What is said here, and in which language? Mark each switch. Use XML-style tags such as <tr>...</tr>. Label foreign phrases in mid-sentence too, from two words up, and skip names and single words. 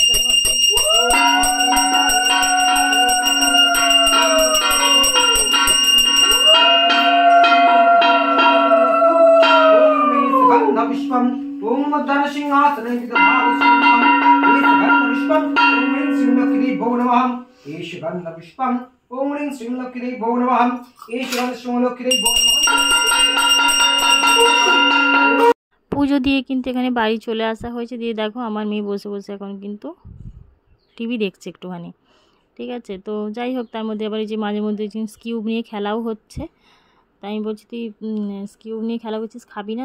<sa>विश्वम ओम धन सिंहासने विदभावसुमं एषगन्ध विश्वम ओम ह्रीं श्रीं लक्ष्मी भो नमः एषगन्ध विश्वम ओम ह्रीं श्रीं लक्ष्मी भो नमः एषगन्ध श्रीं लक्ष्मी भो नमः।</sa> <bn>পুজো দিয়ে কিন্তু এখানে বাড়ি চলে আসা হয়েছে। দিয়ে দেখো আমার মেয়ে বসে বসে এখন কিন্তু টিভি দেখছে একটুখানি, ঠিক আছে। তো যাই হোক, তার মধ্যে আবার এই যে মাঝে মধ্যে কিউব নিয়ে খেলাও হচ্ছে। তাই আমি বলছি তুই কিউব নিয়ে খেলা করছিস, খাবি না?</bn>